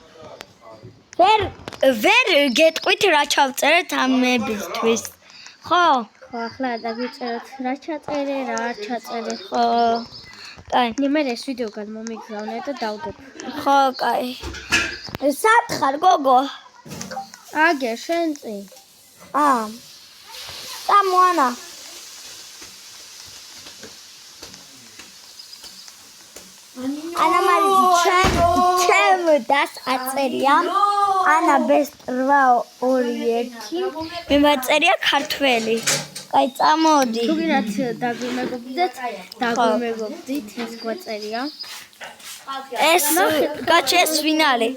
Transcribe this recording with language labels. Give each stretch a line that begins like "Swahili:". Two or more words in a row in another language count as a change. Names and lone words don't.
Georgian: ვერ გეტყვით რა ჩავწერეთ ამებისთვის. ხო? ხო, ახლა დაგიწეროთ რა ჩაწერე, რა არ წაწერე. ხო. კაი. მე ეს ვიდეო გამომიგზავნე და დავდებ. ხო, კაი. სად ხარ, გოგო? აგერ შენ წი. Samoana. Ana Maria ჩემ დას აწერია. ანა ბესტ 821. მე მაწერია ქართველი. კაი, წამოდი. თუ გინდათ დაგვიმეგობრდეთ, ეს გვაწერია. ეს გაჩი ეს ვინ არის?